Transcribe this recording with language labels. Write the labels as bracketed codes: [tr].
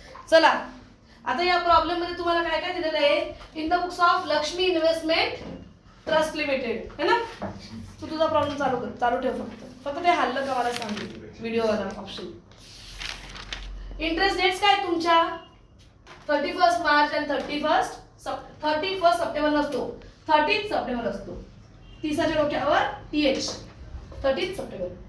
[mr] चला आता या प्रॉब्लेम मध्ये तुम्हाला काय काय दिलेलं आहे. [en] in the books of Lakshmi investment trust limited [hi] है ना. [mr] तू तुझा प्रॉब्लेम चालू ठेव. फक्त ते हल्लं का मला सांग व्हिडिओवाला ऑप्शन. इंटरेस्ट डेट्स काय तुमच्या 31 मार्च आणि 31 सप्टेंबर नसतो, 30 सप्टेंबर असतो. 30च्या डोक्यावर TH 30 सप्टेंबर.